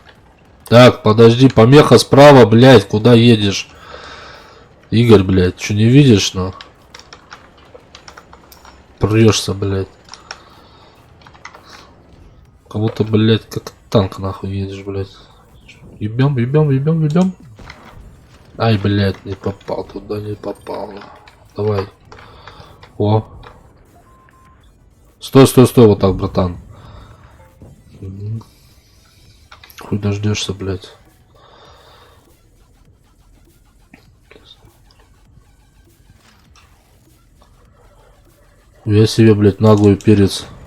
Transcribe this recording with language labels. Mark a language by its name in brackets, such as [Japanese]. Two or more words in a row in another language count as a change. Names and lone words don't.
[Russian] Так, подожди, помеха справа, блядь. Куда едешь? Игорь, блядь, что не видишь, ну? Прешься, блядь. Кого-то, блядь, как танк нахуй едешь, блядь. Ебем, ебем, ебем, ебем. Ай, блядь, не попал, туда не попал. Давай. О. Стой, стой, стой, вот так, братан. Хуй дождешься, блядь. Я себе, блядь, наглый перец.